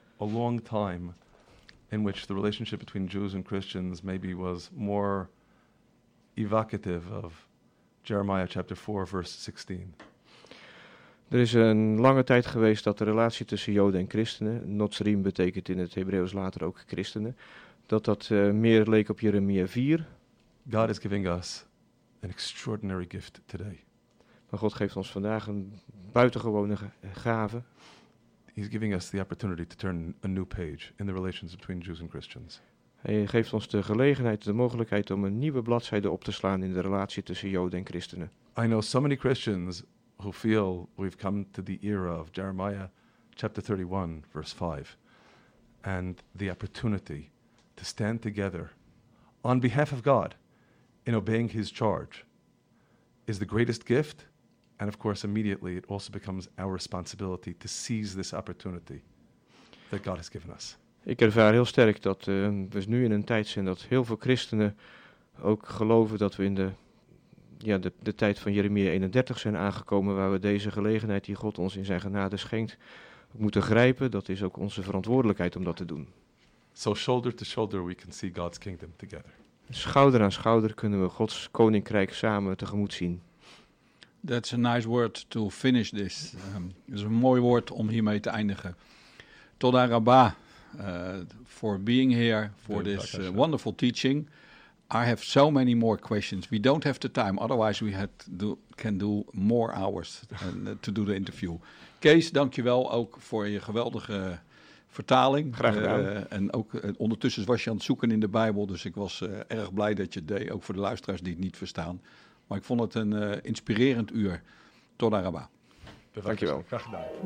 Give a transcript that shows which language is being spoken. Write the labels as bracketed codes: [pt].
[en] A long time in which the relationship between Jews and Christians maybe was more evocative of Jeremiah chapter 4, verse 16. [nl] Er is een lange tijd geweest dat de relatie tussen Joden en Christenen, Notsrim betekent in het Hebreeuws later ook Christenen, dat dat meer leek op Jeremia 4. [en] God is giving us an extraordinary gift today. [nl] Maar God geeft ons vandaag een buitengewone gave. [en] He's giving us the opportunity to turn a new page in the relations between Jews and Christians. [nl] Hij geeft ons de gelegenheid, de mogelijkheid om een nieuwe bladzijde op te slaan in de relatie tussen Joden en Christenen. [en] I know so many Christians who feel we've come to the era of Jeremiah chapter 31 verse 5 and the opportunity to stand together on behalf of God in obeying his charge is the greatest gift, and of course immediately it also becomes our responsibility to seize this opportunity that God has given us. [nl] Ik ervaar heel sterk dat we nu in een tijd zijn dat heel veel christenen ook geloven dat we in de tijd van Jeremia 31 zijn aangekomen, waar we deze gelegenheid die God ons in zijn genade schenkt moeten grijpen. Dat is ook onze verantwoordelijkheid om dat te doen. [en] So shoulder to shoulder we can see God's kingdom together. [nl] Schouder aan schouder kunnen we Gods koninkrijk samen tegemoet zien. [en] That's a nice word to finish this. [nl] Dat is een mooi woord om hiermee te eindigen. Tot aan Rabba. [en] For being here for this wonderful teaching, I have so many more questions. We don't have the time, otherwise we can do more hours to do the interview. [nl] Kees, dankjewel ook voor je geweldige vertaling. Graag gedaan. En ook ondertussen was je aan het zoeken in de Bijbel, dus ik was erg blij dat je het deed, ook voor de luisteraars die het niet verstaan. Maar ik vond het een inspirerend uur. Tot aan Rabba. Dankjewel. Graag gedaan.